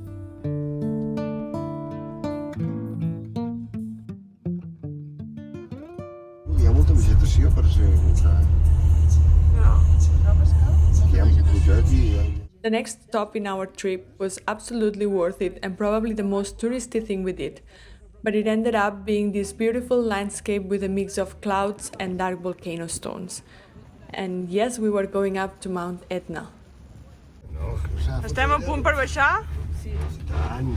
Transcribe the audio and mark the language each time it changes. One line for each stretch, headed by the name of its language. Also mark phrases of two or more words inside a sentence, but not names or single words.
Catalan: Hi ha molta vegetació per ser un volcà. Hi ha pujat i...
English: The next stop in our trip was absolutely worth it and probably the most touristy thing we did. But it ended up being this beautiful landscape with a mix of clouds and dark volcano stones. And yes, we were going up to Mount Etna.
Catalan: Estem a punt per baixar? Tant.